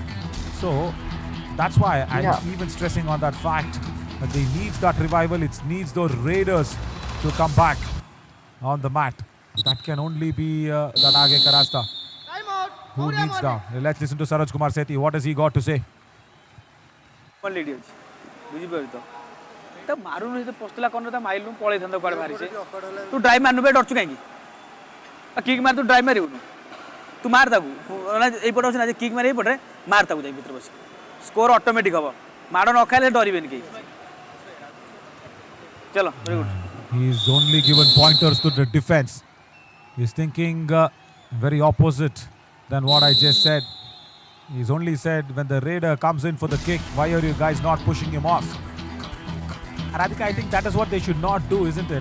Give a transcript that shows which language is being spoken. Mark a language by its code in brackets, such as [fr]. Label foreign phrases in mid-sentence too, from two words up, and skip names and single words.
[en] So that's why I'm even stressing on that fact that they need that revival. It needs those Raiders to come back on the mat. That can only be that [hi] आगे का रास्ता [en] Time out. who Maurya needs Malik. down. Let's listen to Saroj Kumar Sethi. What has he got to say? one lead [or] ଅଛି ବୁଝିପାରୁ ତ ମାରୁନୁ ତ ପସ୍ତଲା କର୍ଣ୍ଣର ତା ମାଇଲୁ ପଳେଇଥାନ୍ତା କୁଆଡ଼େ ବାହାରିছে ତୁ ଡ୍ରାଇଭ୍ ମାରୁନୁ ବେ ଡରୁଛୁ କାହିଁକି କିକ୍ ମାର ତୁ ଡ୍ରାଇଭ୍ ମାରିବୁନୁ ତୁ ମାର ତାକୁ ଏଇପଟେ ଅଛି ନା ଯେ କିକ୍ ମାରି ଏଇପଟେ ମାର ତାକୁ ଯାଇ ଭିତରେ ବସି ସ୍କୋର ଅଟୋମେଟିକ୍ ହେବ ମାଡ଼ ନ ଖାଇଲେ ଡରିବେନି କେହି ଚଲୋ [en] very good He's only given pointers to the defense. He's thinking very opposite than what I just said. He's only said when the Raider comes in for the kick, why are you guys not pushing him off? And I think that is what they should not do, isn't it?